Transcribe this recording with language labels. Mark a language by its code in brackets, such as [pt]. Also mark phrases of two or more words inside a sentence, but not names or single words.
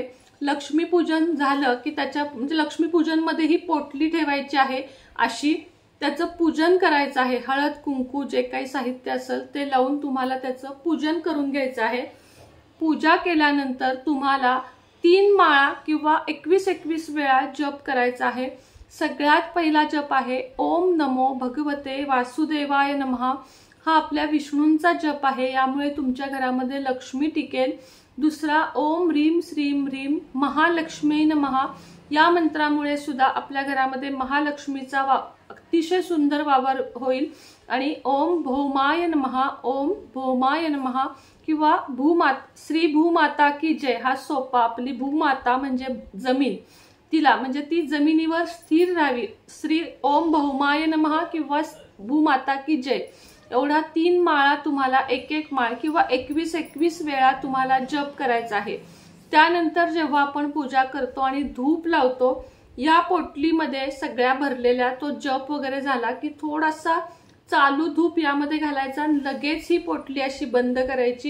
[mr] लक्ष्मीपूजन झालं की त्याच्या, म्हणजे लक्ष्मीपूजन मध्ये ही पोटली ठेवायची आहे अशी, त्याचं पूजन करायचं आहे। हळद कुंकू जे काही साहित्य असेल ते लावून तुम्हाला त्याचं पूजन करून घ्यायचं आहे। पूजा केल्यानंतर तुम्हाला 3 माळा किंवा 21 वेळा जप करायचा आहे। सगळ्यात पहिला जप आहे [sa] ओम नमो भगवते वासुदेवाय नमः। [mr] हा आपल्या विष्णूंचा जप आहे, यामुळे तुमच्या घरामध्ये लक्ष्मी टिकेल। दुसरा [sa] ओम ह्रीम श्रीम ह्रीम महालक्ष्मी नमः। [mr] या मंत्रामुळे सुद्धा आपल्या घरामध्ये महालक्ष्मीचा अतिशय सुंदर वावर होईल। आणि [sa] ओम भौमाय नमः, ओम भौमाय नमः [mr] किंवा [hi] श्री भूमाता की जय, [mr] हा सोपा। आपली भूमाता म्हणजे जमीन, तिला म्हणजे ती जमिनीवर स्थिर राहावी, [sa] श्री ओम भौमाय नमः [mr] किंवा [hi] भूमाता की जय, [mr] एवढा 3 माळा तुम्हाला 1-1 माळ किंवा 21 वेळा तुम्हाला जप करायचा आहे। त्यानंतर जेव्हा आपण पूजा करतो आणि धूप लावतो, या पोटलीमध्ये सगळ्या भरलेल्या तो जप वगैरे झाला की थोडासा चालू धूप यामध्ये घालायचा आणि लगेच ही पोटली अशी बंद करायची।